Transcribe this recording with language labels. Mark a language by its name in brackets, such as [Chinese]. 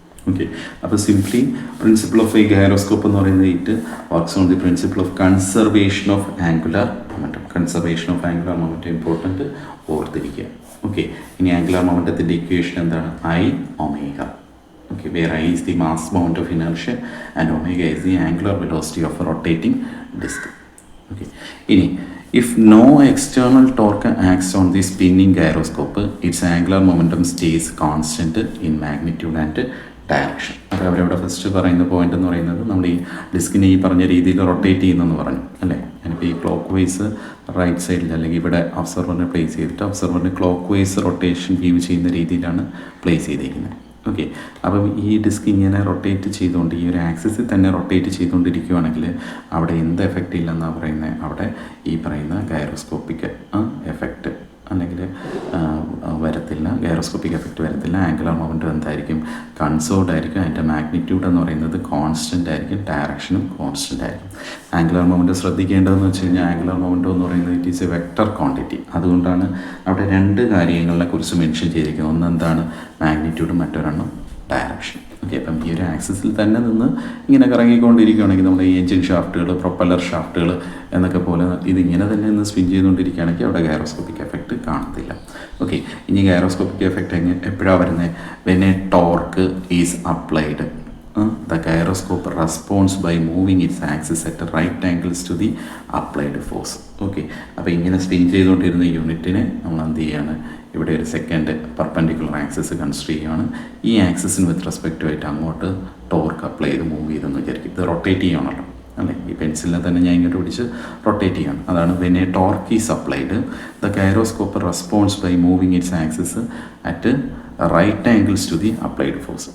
[English] okay, അപ്പോൾ simply principle of ഈ gyroscope [Malayalam] എന്ന് പറയുന്നത് [English] It works on the principle of conservation of angular momentum. [Malayalam] Conservation of angular momentum important ഓർത്തിരിക്കുക. Okay, ഇനി angular മൊമെൻറ്റത്തിൻ്റെ equation എന്താണ്, I omega. [English] Okay, where I is the mass moment of inertia and omega is the angular velocity of a rotating disk. Okay, if no external torque acts on the spinning gyroscope, its angular momentum stays constant in magnitude and direction. [Malayalam] അപ്പോൾ അവരവിടെ first പറയുന്ന point എന്ന് പറയുന്നത്, നമ്മൾ ഈ ഡിസ്കിനെ ഈ പറഞ്ഞ രീതിയിൽ റൊട്ടേറ്റ് ചെയ്യുന്നെന്ന് പറഞ്ഞു അല്ലേ. ഞാനിപ്പോൾ ഈ ക്ലോക്ക് വൈസ് റൈറ്റ് സൈഡിൽ അല്ലെങ്കിൽ ഇവിടെ ഒബ്സർവറിനെ പ്ലേസ് ചെയ്തിട്ട് ഒബ്സർവറിന് ക്ലോക്ക് വൈസ് റൊട്ടേഷൻ വ്യൂ ചെയ്യുന്ന രീതിയിലാണ് പ്ലേസ് ചെയ്തിരിക്കുന്നത്. ഓക്കെ, അപ്പം ഈ ഡിസ്ക് ഇങ്ങനെ റൊട്ടേറ്റ് ചെയ്തുകൊണ്ട് ഈ ഒരു ആക്സിസിൽ തന്നെ റൊട്ടേറ്റ് ചെയ്തുകൊണ്ടിരിക്കുകയാണെങ്കിൽ അവിടെ എന്ത് എഫക്റ്റ് ഇല്ലെന്നാണ് പറയുന്നത്, അവിടെ ഈ പറയുന്ന ഗൈറോസ്കോപ്പിക് എഫക്റ്റ് അല്ലെങ്കിൽ വരത്തില്ല, ഗൈറോസ്കോപ്പിക് എഫക്റ്റ് വരത്തില്ല. ആംഗുലാർ മൊമെൻറ്റം എന്തായിരിക്കും, കൺസേർവ്ഡ് ആയിരിക്കും. അതിൻ്റെ മാഗ്നിറ്റ്യൂഡ് എന്ന് പറയുന്നത് കോൺസ്റ്റൻ്റ് ആയിരിക്കും, ഡയറക്ഷനും കോൺസ്റ്റൻ്റ് ആയിരിക്കും. ആംഗുലാർ മൊമെൻറ്റം ശ്രദ്ധിക്കേണ്ടതെന്ന് വെച്ച് കഴിഞ്ഞാൽ, ആംഗുലാർ മൊമെൻറ്റം എന്ന് പറയുന്നത് [English] It is a vector quantity. [Malayalam] അതുകൊണ്ടാണ് അവിടെ രണ്ട് കാര്യങ്ങളെ കുറിച്ച് മെൻഷൻ ചെയ്തിരിക്കുന്നത്. ഒന്നെന്താണ് മാഗ്നിറ്റ്യൂഡും, മറ്റൊരെണ്ണം ഡയറക്ഷൻ. ഓക്കെ, അപ്പം ഈ ഒരു ആക്സിസിൽ തന്നെ നിന്ന് ഇങ്ങനെ കറങ്ങിക്കൊണ്ടിരിക്കുകയാണെങ്കിൽ നമ്മൾ ഈ എഞ്ചിൻ ഷാഫ്റ്റുകൾ, പ്രൊപ്പല്ലർ ഷാഫ്റ്റുകൾ എന്നൊക്കെ പോലെ ഇതിങ്ങനെ തന്നെ നിന്ന് സ്പിൻ ചെയ്തുകൊണ്ടിരിക്കുകയാണെങ്കിൽ അവിടെ ഗൈറോസ്കോപ്പിക് എഫക്റ്റ് കാണത്തില്ല. ഓക്കെ, ഇനി ഗൈറോസ്കോപ്പിക് എഫക്റ്റ് എപ്പോഴാണ് വരുന്നത്, [English] When a torque is applied the gyroscope responds by moving its axis at right angles to the applied force. [Malayalam] Okay, അപ്പോൾ ഇങ്ങനെ സ്പിൻ ചെയ്തുകൊണ്ടിരുന്ന യൂണിറ്റിനെ നമ്മൾ എന്ത് ചെയ്യാണ്, ഇവിടെ ഒരു സെക്കൻഡ് പെർപെൻഡിക്കുലർ ആക്സിസ് കൺസിഡർ ചെയ്യുകയാണ്. ഈ ആക്സിസിന് വിത്ത് റെസ്പെക്റ്റ് ആയിട്ട് അങ്ങോട്ട് ടോർക്ക് അപ്ലൈ ചെയ്ത് മൂവ് ചെയ്തെന്ന് വിചാരിക്കും. ഇത് റൊട്ടേറ്റ് ചെയ്യണമല്ലോ അല്ലേ, ഈ പെൻസിലിനെ തന്നെ ഞാൻ ഇങ്ങോട്ട് പിടിച്ച് റൊട്ടേറ്റ് ചെയ്യണം. അതാണ് [English] When a torque is applied the gyroscope responds by moving its axis at right angles to the applied force.